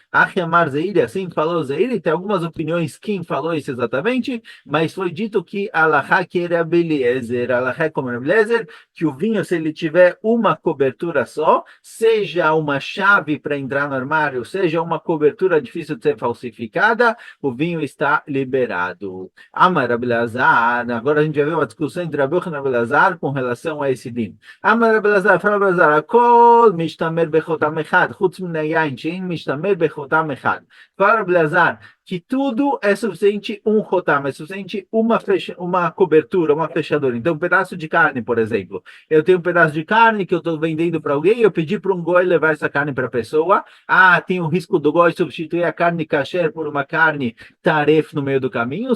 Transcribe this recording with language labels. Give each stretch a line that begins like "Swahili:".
Portuguese: Achi Amar Zeiri, assim falou Zeiri, tem algumas opiniões quem falou isso exatamente, mas foi dito que Alahá que era Beliezer, Alahá como Beliezer, que o vinho, se ele tiver uma cobertura só, seja uma chave para entrar no armário, seja uma cobertura difícil de ser falsificada, o vinho está liberado. Amar Rabi Elazar, agora a gente vai ver uma discussão entre Rabi Yochanan e Rabi Elazar com relação a esse din.
Hebrew: אמר רבי אלעזר, פרע רבי אלעזר, הכל משתמר בחותם אחד, חוץ מן היין שאין משתמר בחותם אחד.
Portuguese: Fala, Blazar, que tudo é suficiente um rotam, é suficiente uma cobertura, uma fechadura. Então, um pedaço de carne, por exemplo. Eu tenho um pedaço de carne que eu estou vendendo para alguém, eu pedi para um goi levar essa carne para a pessoa. Ah, tem o risco do goi substituir a carne kasher por uma carne taref no meio do caminho.